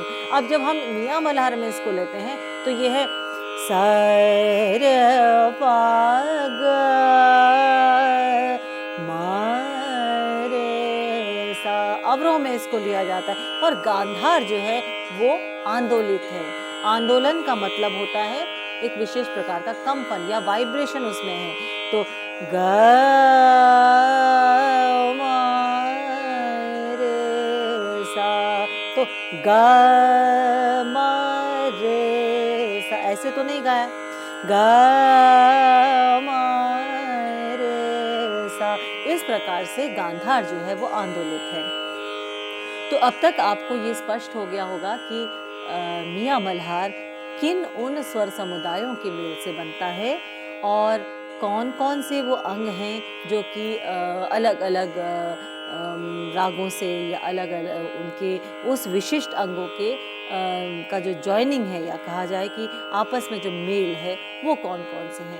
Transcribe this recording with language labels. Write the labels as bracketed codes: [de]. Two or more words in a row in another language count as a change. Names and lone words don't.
[hi] अब जब हम मियाँ मल्हार में इसको लेते हैं तो ये है सा रे पा ग म रे सा। अवरोह में इसको लिया जाता है। और गांधार जो है वो आंदोलित है। आंदोलन का मतलब होता है एक विशेष प्रकार का कंपन या वाइब्रेशन उसमें है। तो ग म रे सा, तो ग म रे सा ऐसे तो नहीं गाया, ग म रे सा। इस प्रकार से गांधार जो है वो आंदोलित है। तो अब तक आपको ये स्पष्ट हो गया होगा कि मियाँ मल्हार किन उन स्वर समुदायों के मेल से बनता है और कौन कौन से वो अंग हैं जो कि अलग अलग रागों से या अलग अलग उनके उस विशिष्ट अंगों के का जो जॉइनिंग है या कहा जाए कि आपस में जो मेल है वो कौन कौन से हैं।